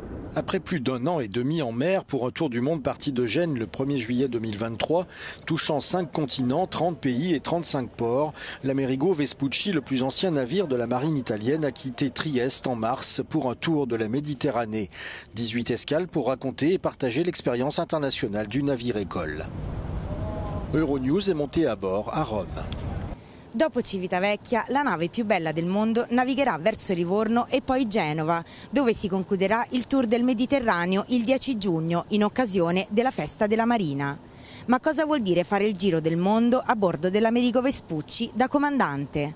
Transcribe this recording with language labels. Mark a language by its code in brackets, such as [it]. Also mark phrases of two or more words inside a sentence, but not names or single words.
[fr] Après plus d'un an et demi en mer pour un tour du monde parti de Gênes le 1er juillet 2023, touchant 5 continents, 30 pays et 35 ports, l'Amerigo Vespucci, le plus ancien navire de la marine italienne, a quitté Trieste en mars pour un tour de la Méditerranée. 18 escales pour raconter et partager l'expérience internationale du navire-école. Euronews est monté à bord à Rome. [it] Dopo Civitavecchia, la nave più bella del mondo navigherà verso Livorno e poi Genova, dove si concluderà il tour del Mediterraneo il 10 giugno, in occasione della festa della Marina. Ma cosa vuol dire fare il giro del mondo a bordo dell'Amerigo Vespucci da comandante?